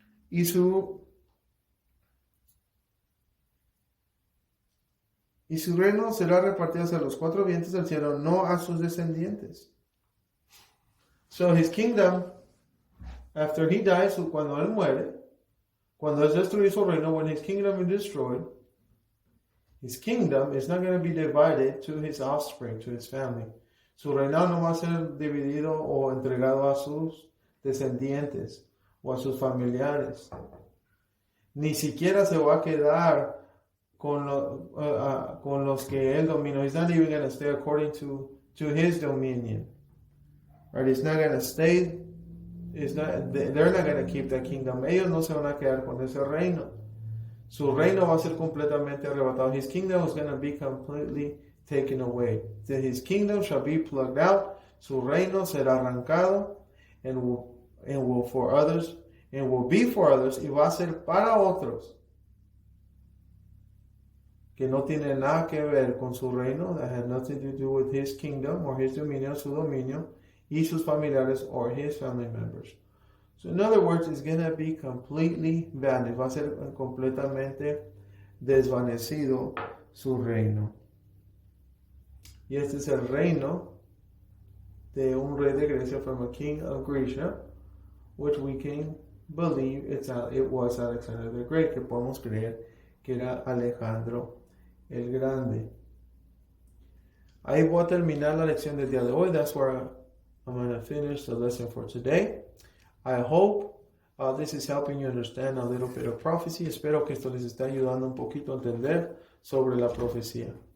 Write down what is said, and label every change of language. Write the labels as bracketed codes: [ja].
[es] Y su reino será repartido hacia los cuatro vientos del cielo, no a sus descendientes. [en] So his kingdom, after he dies, [es] cuando él muere, cuando es destruido su reino, [en] when his kingdom is destroyed, his kingdom is not going to be divided to his offspring, to his family. [es] Su reinado no va a ser dividido o entregado a sus descendientes o a sus familiares. Ni siquiera se va a quedar con los que él dominó. [en] He's not even going to stay according to his dominion. Right? He's not going to stay. They're not going to keep that kingdom. [es] Ellos no se van a quedar con ese reino. Su reino va a ser completamente arrebatado. [en] His kingdom is going to be completely taken away. His kingdom shall be plucked out. [es] Su reino será arrancado [en] and will for others, and will be for others, [es] y va a ser para otros que no tiene nada que ver con su reino, [en] that had nothing to do with his kingdom or his dominion, [es] su dominio, y sus familiares [en] or his family members. So in other words, it's going to be completely vanished. [es] Va a ser completamente desvanecido su reino. Y este es el reino de un rey de Grecia, [en] from a king of Grecia, which we can believe it was Alexander the Great, [es] que podemos creer que era Alejandro el Grande. Ahí voy a terminar la lección del día de hoy. [en] That's where I'm going to finish the lesson for today. I hope this is helping you understand a little bit of prophecy. [es] Espero que esto les esté ayudando un poquito a entender sobre la profecía.